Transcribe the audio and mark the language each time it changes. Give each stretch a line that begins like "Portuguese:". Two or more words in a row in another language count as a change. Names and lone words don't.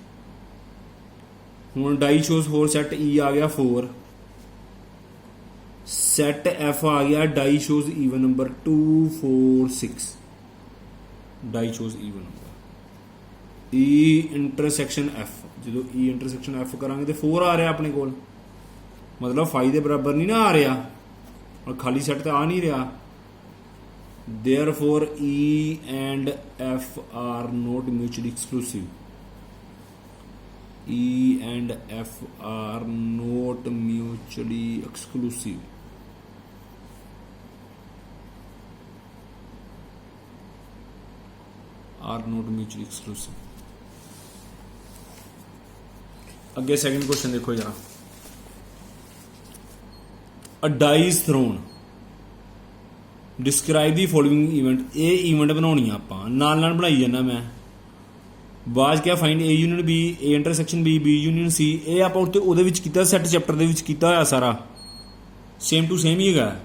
Punjabi: ਹੁਣ
English: die shows
Punjabi: 4
English: set E
Punjabi: ਆ ਗਿਆ 4,
English: set F
Punjabi: ਆ ਗਿਆ
English: die shows even number 2 4 6, die shows even number. E intersection F,
Punjabi: ਜਦੋਂ
English: E intersection F
Punjabi: ਕਰਾਂਗੇ ਤੇ 4 ਆ ਰਿਹਾ ਆਪਣੇ ਕੋਲ, ਮਤਲਬ ਫਾਈ ਦੇ ਬਰਾਬਰ ਨਹੀਂ ਨਾ ਆ ਰਿਹਾ, ਔਰ ਖਾਲੀ ਸੈਟ ਤਾਂ ਆ ਨਹੀਂ ਰਿਹਾ।
English: therefore E and F are not mutually exclusive. E and F are not mutually exclusive. Are not mutually exclusive.
Punjabi: ਅੱਗੇ
English: second question
Punjabi: ਦੇਖੋ ਜਰਾ।
English: A die is thrown. describe the following event.
Punjabi: ਇਹ ਇਵੈਂਟ ਬਣਾਉਣੀ ਆ ਆਪਾਂ, ਨਾਲ ਨਾਲ ਬਣਾਈ ਜਾਂਦਾ ਮੈਂ। ਬਾਅਦ ਕਿਆ
English: find A union B, A intersection B, B union C.
Punjabi: ਇਹ ਆਪਾਂ ਉਹਦੇ ਵਿੱਚ ਕੀਤਾ,
English: set chapter
Punjabi: ਦੇ ਵਿੱਚ ਕੀਤਾ ਹੋਇਆ ਸਾਰਾ,
English: same to same
Punjabi: ਹੀ ਹੈਗਾ।